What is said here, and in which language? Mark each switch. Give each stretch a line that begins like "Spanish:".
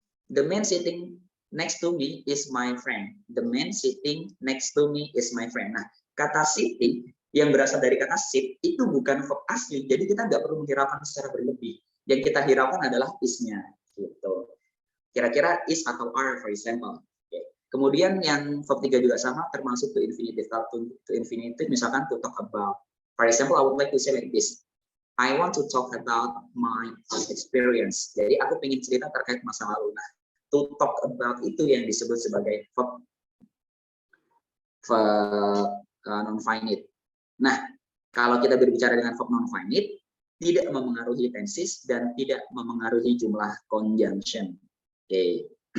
English: The man sitting next to me is my friend. The man sitting next to me is my friend.
Indonesian: Nah, kata sitting yang berasal dari kata sit itu bukan verb asli, jadi kita nggak perlu menghiraukan secara berlebih. Yang kita hiraukan adalah is-nya, gitu. Kira-kira is atau are,
English: for example. Okay.
Indonesian: Kemudian yang verb 3 juga sama, termasuk to infinitive.
English: To infinitive, misalkan to talk about. For example, I would like to say like this. I want to talk about my experience.
Indonesian: Jadi aku pengen cerita terkait masa lalu. Nah, to talk about itu yang disebut sebagai verb non-finite. Nah, kalau kita berbicara dengan verb non-finite, tidak memengaruhi tenses dan tidak memengaruhi jumlah conjunction. Oke.